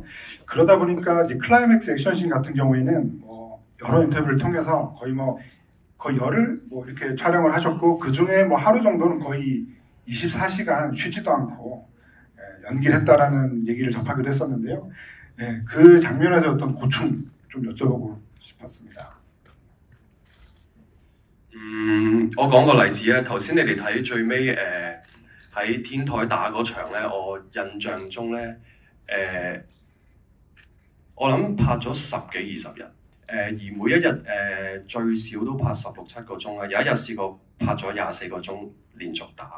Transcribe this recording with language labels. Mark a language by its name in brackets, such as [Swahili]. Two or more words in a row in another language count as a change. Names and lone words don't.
[Korean] 그러다 보니까 이제 클라이맥스 액션씬 같은 경우에는 뭐 여러 인터뷰를 통해서 거의 열흘 이렇게 촬영을 하셨고, 그 중에 뭐 하루 정도는 거의 24시간 쉬지도 않고 연기를 했다라는 얘기를 접하기도 했었는데요. 그 장면에서 어떤 고충 좀 여쭤보고 싶었습니다. [Cantonese] 我講個例子咧，頭先你哋睇最尾喺天台打嗰場咧，我印象中咧我諗拍咗10幾20日，而每一日最少都拍16、17個鐘啦，有一日試過拍咗24個鐘連續打。